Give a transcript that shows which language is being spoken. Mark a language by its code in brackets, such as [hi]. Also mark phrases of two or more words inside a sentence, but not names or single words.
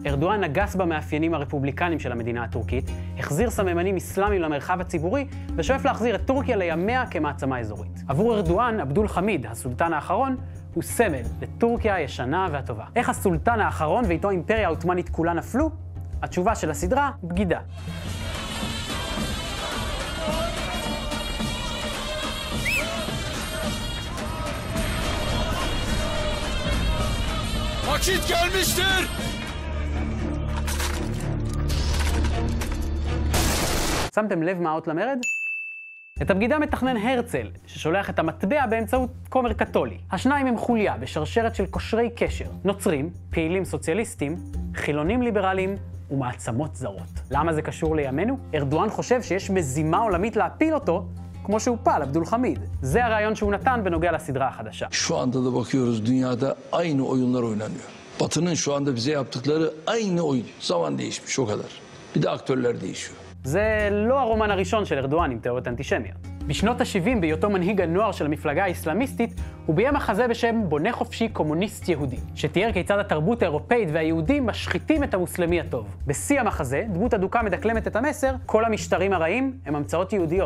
[he] ארדואן נגס במאפיינים הרפובליקניים של המדינה הטורקית, החזיר סממנים אסלאמיים למרחב הציבורי, ושואף להחזיר את טורקיה לימיה כמעצמה אזורית. עבור ארדואן, עבדול חמיד, הסולטן האחרון, הוא סמל לטורקיה הישנה והטובה. איך הסולטן האחרון ואיתו האימפריה העות'מאנית כולה נפלו? התשובה של הסדרה, בגידה. [tr] Vakit gelmiştir. [he] שמתם לב מה האות למרד? את הבגידה מתכנן הרצל, ששולח את המטבע באמצעות כומר קתולי. השניים הם חוליה בשרשרת של קושרי קשר, נוצרים, פעילים סוציאליסטים, חילונים ליברליים ומעצמות זרות. למה זה קשור לימינו? ארדואן חושב שיש מזימה עולמית להפיל אותו, כמו שהוא פעל, עבדול חמיד. זה הרעיון שהוא נתן בנוגע לסדרה החדשה. [tr] Şu anda da bakıyoruz dünyada aynı oyunlar oynanıyor. Batı'nın şu anda bize yaptıkları aynı oyun. Zaman değişmiş o kadar. Bir de aktörler değişiyor. [he] זה לא הרומן הראשון של ארדואן עם תיאוריות אנטישמיות. בשנות ה-70, בהיותו מנהיג הנוער של המפלגה האסלאמיסטית, הוא ביים מחזה בשם בונה חופשי קומוניסט יהודי, שתיאר כיצד התרבות האירופאית והיהודים משחיתים את המוסלמי הטוב. בשיא המחזה, דמות אדוקה מדקלמת את המסר, כל המשטרים הרעים הם המצאות יהודיות.